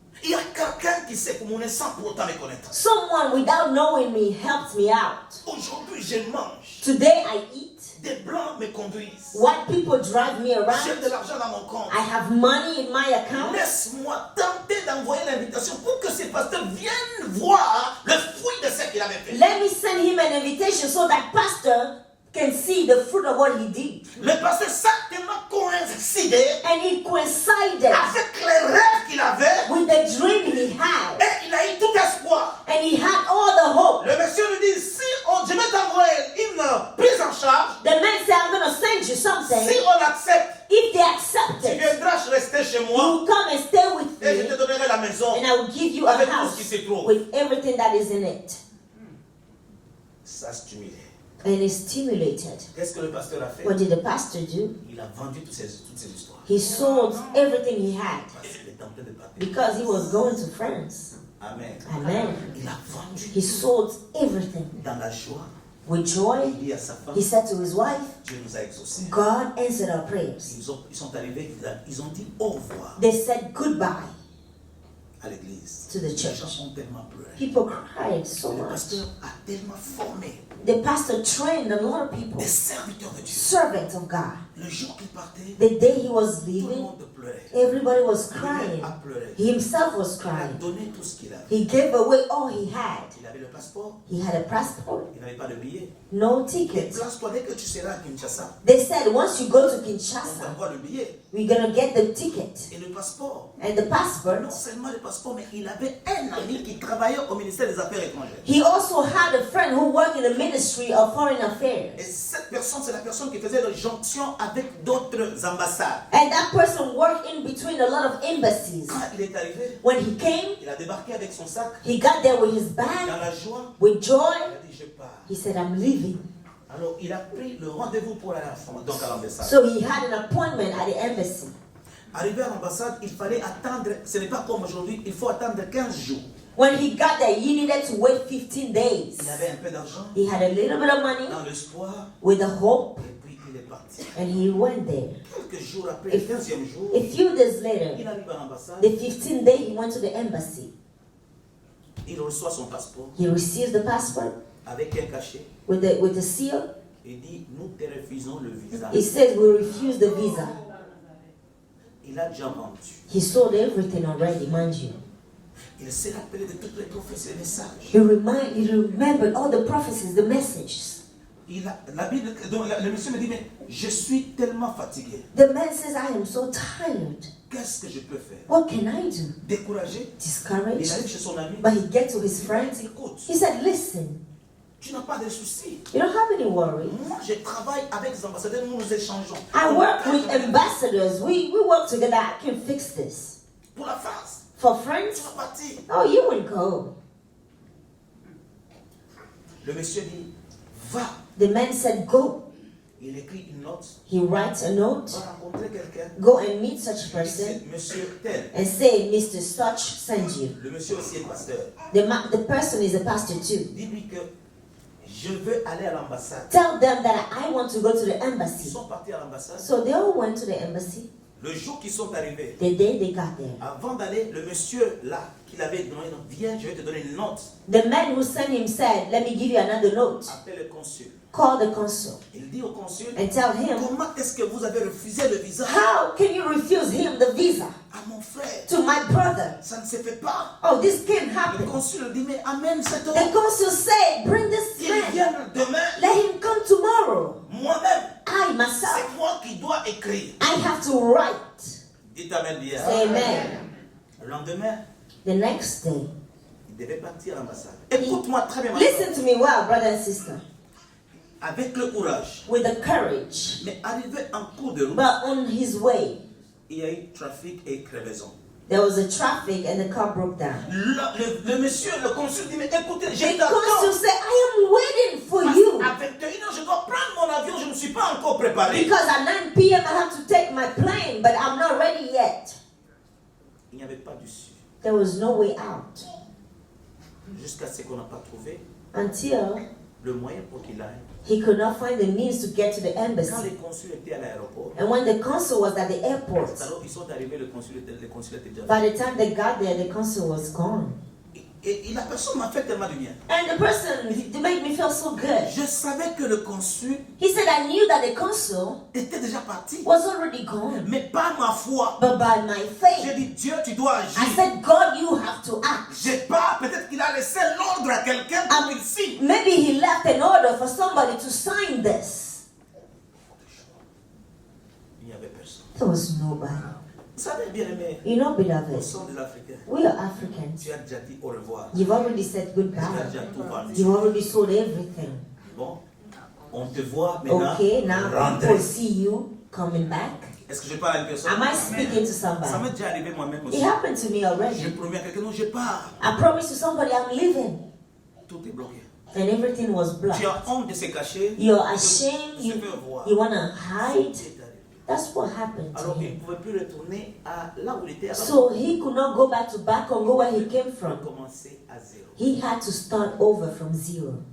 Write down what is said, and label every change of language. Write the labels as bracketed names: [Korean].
[French] il y a quelqu'un qui sait mon sans pour autant me connaître. [English] someone without knowing me helped me out. [French] Aujourd'hui, je mange. [English] Today I eat. [French] Des blancs me conduisent. [English] White people drive me [French] J'ai [English] around. [French] de l'argent dans mon compte. [English] I have money in my account. [French] Laisse-moi tenter d'envoyer l'invitation pour que ces pasteurs viennent voir le fruit de ce qu'il avait fait. [English] Let me send him an invitation so that pastor can see the fruit of what he did. [French] Le pasteur certainement coïncidé [English] And it coincided [French] avec les rêves qu'il avait [English] with the dream he had. [French] et il a eu tout espoir. [English] And he had all the hope. [French] Le monsieur lui dit, si je vais t'envoyer une prise en charge, [English] The man said, I'm going to send you something. [French] si on accepte, [English] If they accept [French] tu [English] it, [French] viendras rester chez [English] you [French] moi [English] will come and stay with [French] et je te [English] me. [French] donnerai la maison [English] And I will give you a [French] avec tout ce [English] house [French] qui se trouve. [English] with everything that is in it. [French] Ça stimulé. [English] And it's stimulated. [French] Qu'est-ce que le pasteur a fait? [English] What did the pastor do? [French] Il a vendu toutes ces histoires. [English] He sold everything he had [French] Parce qu'il était en train de partir. [English] because he was going to France. [French] Amen. [English] Amen. [French] Il a vendu [English] He sold everything [French] dans la joie [English] With joy, [French] Il dit à sa femme, [English] he said to his wife, [French] Dieu nous a exaucés. [English] God answered our prayers. [French] Ils sont arrivés, ils ont dit au revoir [English] They said goodbye [French] à l'église. [English] to the [French] Les [English] church. [French] gens ont tellement pleuré. [English] People cried so [French] Le [English] much. [French] pasteur a tellement formé [English] The pastor trained a lot of people, [French] des serviteurs de Dieu. [English] servants of God. [French] Le jour qu'il partait, [English] The day he was [French] tout le [English] leaving, [French] monde pleurait. [English] everybody was [French] Lui-même [English] crying. [French] a pleuré. [English] He himself was [French] Il a [English] crying. [French] donné tout ce qu'il avait. [English] He gave away all he had. [French] Il avait le passeport, [English] He had a passport, [French] il n'avait pas de billet. [English] no [French] Et [English] ticket. [French] place-toi dès que tu seras à Kinshasa. [English] They said once you go to [French] On [English] Kinshasa, [French] t'envoie le billet [English] we're gonna get the ticket [French] et le passeport. [English] and the passport. [French] Non seulement le passeport, mais il avait un ami qui travaillait au ministère des Affaires étrangères. [English] He also had a friend who worked in the Ministry of Foreign [French] Et [English] Affairs. [French] cette personne, c'est la personne qui faisait la jonction avec d'autres ambassades. [English] And that person worked in between a lot of embassies. [French] Quand il est arrivé, [English] When he came, [French] il a débarqué avec son sac [English] he got there with his [French] dans [English] bag, [French] la joie. [English] with joy. [French] Il a dit, je pars. [English] He said, I'm leaving. [French] Alors, il a pris le rendez-vous pour aller donc à l'ambassade. [English] So he had an appointment at the embassy. [French] Arrivé à l'ambassade, il fallait attendre, ce n'est pas comme aujourd'hui, il faut attendre 15 jours. [English] When he got there, he needed to wait 15 days. [French] Il avait un peu d'argent, [English] He had a little bit of money [French] dans l'espoir, [English] with a hope, [French] et puis il est parti. [English] and he went there. [French] Quelques jours après, le 15e jour, [English] A few days later, [French] il arrive à l'ambassade, [English] the 15th day, he went to the embassy. [French] il reçoit son passeport [English] He receives the passport [French] avec un cachet [English] with the seal. [French] et dit, nous te refusons le visa. [English] He says, we refuse the visa. [French] Il a déjà vendu. [English] He sold everything already, mind you. [French] Il s'est rappelé de toutes les prophéties et messages. [English] He remembered all the prophecies, the messages. [French] La Bible, donc, le monsieur me dit, mais je suis tellement fatigué. [English] The man says, I am so tired. [French] Qu'est-ce que je peux faire? [English] What can I do? [French] Découragé. [English] Discouraged. [French] Il arrive chez son ami. [English] But he gets to his friends. [French] Écoute, [English] He said, listen, [French] tu n'as pas de soucis. [English] you don't have any worry. [French] Moi, je travaille avec les ambassadeurs, nous nous échangeons. [English] I work with ambassadors. We work together. I can fix this. [French] Pour la France, [English] For [French] tu [English] friends, [French] vas partir. [English] oh, you will go. [French] Le monsieur dit, va. [English] The man said, go. [French] Il écrit une note. [English] He writes a note. [French] Va rencontrer quelqu'un. [English] Go and meet such [French] C'est [English] person [French] monsieur tel. [English] and say, Mr. Such sends you. [French] Le monsieur aussi est pasteur. [English] The person is a pastor too. [French] Dis-lui que je veux aller à l'ambassade. [English] Tell them that I want to go to the [French] Ils [English] embassy. [French] sont partis à l'ambassade. [English] So they all went to the embassy. [French] Le jour qu'ils sont arrivés, [English] The day they got there, [French] avant d'aller, le monsieur là, qu'il avait donné, viens, je vais te donner une note. [English] the man who sent him said, let me give you another note. [French] Appelle le consul. [English] Call the consul [French] Il dit au consul, [English] and tell him, [French] comment est-ce que vous avez refusé le visa [English] how can you refuse him the visa [French] à mon frère? [English] to my brother? [French] Ça ne se fait pas. [English] Oh, this can't [French] Le [English] happen. [French] consul dit, mais amène cet homme. [English] The consul said, bring this [French] Il [English] man. [French] vient demain. [English] Let him come tomorrow. [French] Moi-même, [English] I myself, [French] c'est moi qui dois écrire. [English] I have to write. [French] Dites amen bien. [English] Say amen. [French] Le lendemain, [English] The next day, [French] il devait partir à l'ambassade. Écoute-moi très bien. [English] listen to me well, brother and sister, [French] Avec le courage. [English] with the courage. [French] Mais arrivé en cours de route, [English] But on his way, [French] il y a eu trafic et crevaison. [English] there was a traffic and the car broke down. [French] Le monsieur, le consul dit, mais écoutez, [English] The [French] j'ai [English] consul [French] t'attends. [English] said, I am waiting for you. [French] À 21h, je dois prendre mon avion, je ne suis pas encore préparé. [English] Because at 9 p.m. I have to take my plane, but I'm not ready yet. [French] Il n'y avait pas d'issue. [English] There was no way out [French] Jusqu'à ce qu'on n'a pas trouvé [English] until [French] le moyen pour qu'il aille. [English] he could not find the means to get to the [French] Quand [English] embassy. [French] les consuls étaient à l'aéroport, [English] And when the consul was at the airport, [French] alors ils sont arrivés, le consul était déjà [English] by the time they got there, the consul was gone. [French] Et la personne m'a fait tellement du bien. [English] And the person, they made me feel so good. [French] Je savais que le consul [English] He said, I knew that the consul [French] était déjà parti. [English] was already gone. [French] Mais par ma foi, [English] But by my [French] j'ai [English] faith, [French] dit, Dieu, tu dois [English] I [French] agir. [English] said, God, you have to act. [French] J'ai pas, peut-être qu'il a laissé l'ordre à quelqu'un pour qu'il signe. [English] Maybe he left an order for somebody to sign this. [French] Il n'y avait personne. [English] There was nobody. [French] Vous savez, bien aimé, [English] You know, [French] nous [English] beloved, [French] sommes des Africains. [English] we are Africans. [French] Tu as déjà dit au revoir. [English] You've already said [French] Tu as [English] goodbye. [French] déjà tout vendu. [English] You've already sold everything. [French] Bon, on te voit maintenant [English] Okay, now [French] rentrer. [English] people see you coming back. [French] Est-ce que je parle à une personne? [English] Am I speaking to [French] Ça [English] somebody? [French] m'est déjà arrivé moi-même aussi. [English] It happened to me [French] Je [English] already. [French] promets à quelqu'un, non, je pars. [English] I promised to somebody I'm leaving, [French] Tout est bloqué. [English] and everything was [French] Tu [English] blocked. [French] as honte de se cacher. [English] You're ashamed. [French] Je veux voir. [English] You want to hide. [French] C'est arrivé. [English] That's what happened to [French] Alors il ne [English] him. [French] pouvait plus retourner à là où il était avant. [English] So he could not go back to Congo where he came [French] Il [English] from. [French] commencer à zéro. [English] He had to start over from zero.